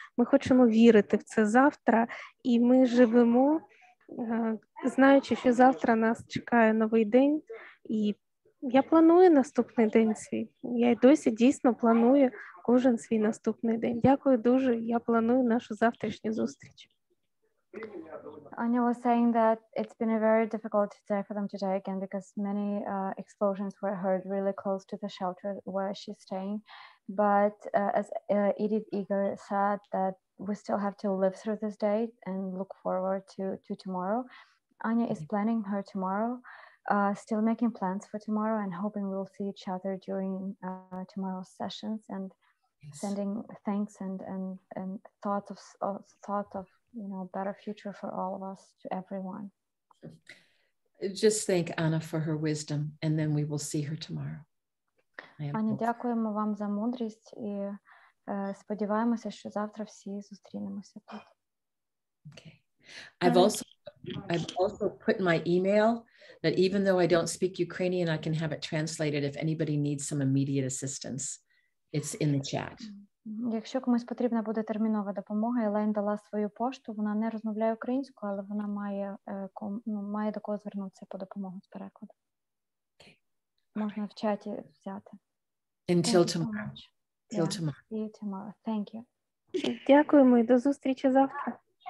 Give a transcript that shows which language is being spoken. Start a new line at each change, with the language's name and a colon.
Ukrainian: Ми хочемо вірити в це завтра, і ми живемо, знаючи, що завтра нас чекає новий день. І я планую наступний день свій. Я й досі дійсно планую кожен свій наступний день. Дякую дуже. Я планую нашу завтрашню зустріч.
English: Anya was saying that it's been a very difficult day for them today again because many explosions were heard really close to the shelter where she's staying. But as Edith Eger said, that we still have to live through this day and look forward to tomorrow. Anya is planning her tomorrow, still making plans for tomorrow and hoping we'll see each other during tomorrow's sessions and sending thanks and thoughts of better future for all of us, to everyone. Just thank Anna for her wisdom, and then we will see her tomorrow.
Ukrainian: Аня, дякуємо вам за мудрість і сподіваємося, що завтра всі зустрінемося тут.
English: Okay. I've also put in my email that even though I don't speak Ukrainian, I can have it translated if anybody needs some immediate assistance. It's in the chat.
Ukrainian: Якщо комусь потрібна буде термінова допомога, Елейн дала свою пошту, вона не розмовляє українською, але вона має до кого звернутися по допомогу з перекладу.
English: Okay.
Ukrainian: Можна в чаті взяти.
English: Until tomorrow. See you tomorrow. Thank you.
Ukrainian: Дякуємо і до зустрічі завтра.